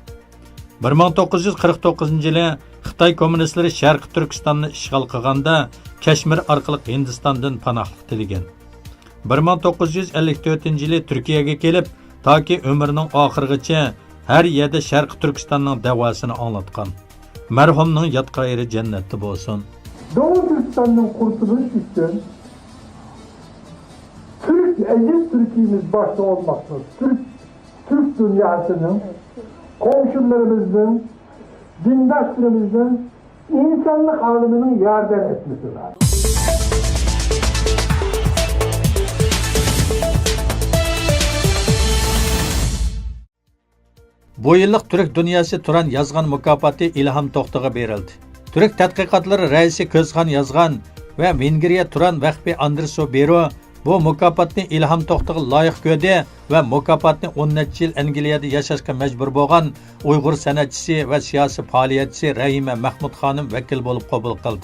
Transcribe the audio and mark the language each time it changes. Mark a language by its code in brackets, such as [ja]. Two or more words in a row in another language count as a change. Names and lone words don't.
[uz] 1949-yili Xitoy kommunistlari Sharq Turkistonni ishg'ol qilganda Kashmir orqali Hindistondan panohlik tilagan. 1954-yili Turkiyaga kelib, toki umrining oxirigacha har yerda Sharq Turkistonning davosini anglatgan. Marhumning yotqa yeri jannatda bo'lsin. [tr] Doğu Türkistan'ın kurtuluş için Aziz Türkiye'miz başta olmakta, Türk dünyasının, komşularımızın, dindaşlarımızın, insanlık aleminin yardım etmesi lazım. [uz] Bu yillik Türk dünyası Turan yazgan mukofoti İlham To'xtaga berildi. Türk tadqiqotlari raisi Ko'zxon yazgan va Vengriya Turan Vahbi Andreso Bero bu mukofotni İlham To'xtaga loyiq ko'rdi va mukofotni 10 necha yil Angliyada yashashga majbur bo'lgan Uyg'ur san'atchisi va siyosiy faoliyatchisi Rahima Mahmud xonim vakil bo'lib qabul qildi.